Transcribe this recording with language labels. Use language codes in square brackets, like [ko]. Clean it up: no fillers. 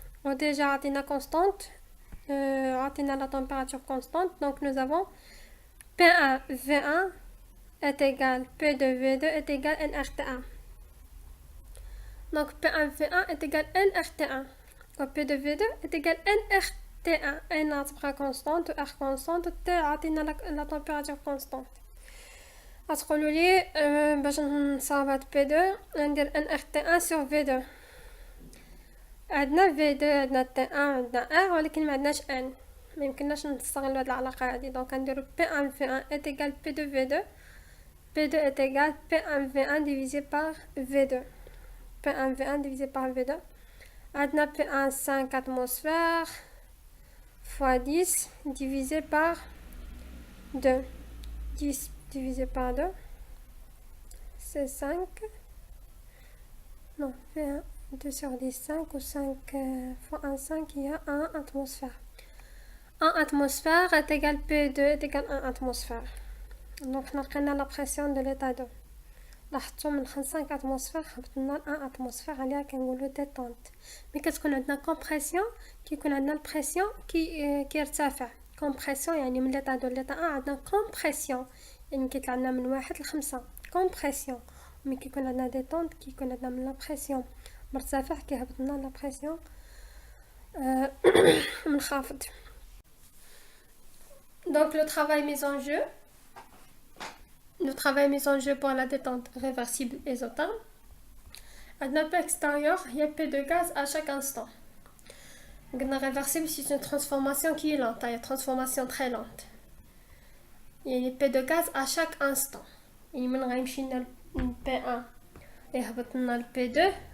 [fr] Déjà عطينا constante, عطينا la température constante, donc nous avons P1 V1 est égal P2 V2 est égal nRT1. Donc P1 V1 est égal nRT1, ou P2 V2 est égal nRT1. N تبقى constante, R constante, T عطينا la température constante. [ar] غتقولوا لي باش نصاوب P2 ندير nRT1 sur V2. عندنا V2 عندنا T1 عندنا R, ولكن ما عندناش N. ما يمكنناش نستغلوا هذه العلاقه هذه. دونك نديرو [fr] P1 V1 est égal P2 V2. P2 est égal P1 V1 divisé par V2. P1 V1 divisé par V2. عندنا P1 5 atmosphères fois 10 divisé par 2. 10 divisé par 2 c'est 5. Non, V1 2 sur 10, 5 ou 5 fois 1, 5, il y a 1 atmosphère. 1 atmosphère est égal P2 est égal 1 atmosphère. Donc نلقينا la pression de l'état 2. [ar] لاحظتوا من 5 atmosphère هبطنا 1 atmosphère عليها كنقولوا détente. مي كتكون عندنا compression كيكون عندنا البريسيون كيرتفع. compression يعني من l'état 2 l'état 1 عندنا compression, يعني كيطلع لنا من 1 ل 5 compression. مي كيكون عندنا détente كيكون عندنا من la pression مرتفع كيهبط لنا لا بريسيون منخفض. [fr] Donc le travail mis en jeu le travail mis en jeu pour la détente réversible isotherme. À P extérieur, il y a P de gaz à chaque instant. La réversible, c'est une transformation qui est lente, une transformation très lente. Il y a P de gaz à chaque instant. Il y a P1 et le P2.